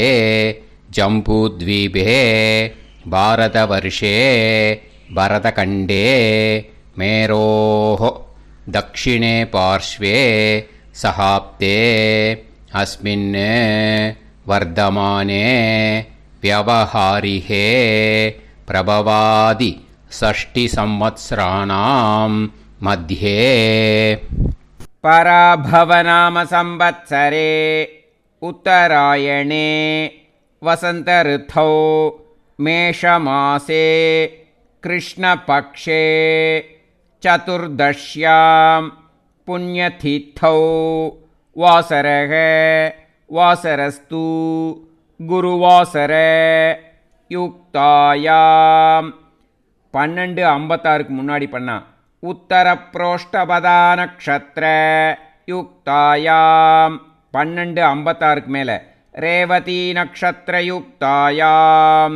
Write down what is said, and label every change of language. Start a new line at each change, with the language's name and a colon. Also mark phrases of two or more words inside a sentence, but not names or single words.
Sanskrit: जम्बूद्वीपे भारतवर्षे भरतखण्डे मेरोः दक्षिणे पार्श्वे शकाब्दे अस्मिन् वर्तमाने व्यवहारिहे प्रभवादि 6 संवत्सराणां मध्ये. पराभवनाम संवत्सरे उत्तरायणे वसंत ऋतौ मेषमासे कृष्णपक्षे चतुर्दश्यां पुण्यतिथौ वासरः वासरस्तु गुरुवासर युक्तायाम्.
Tamil: 12:56 முன்னாடி பண்ணா.
Sanskrit: उत्तर प्रोष्ठपदा नक्षत्र युक्तायाम् 12:56 மேல रेवती नक्षत्र युक्तायाम्.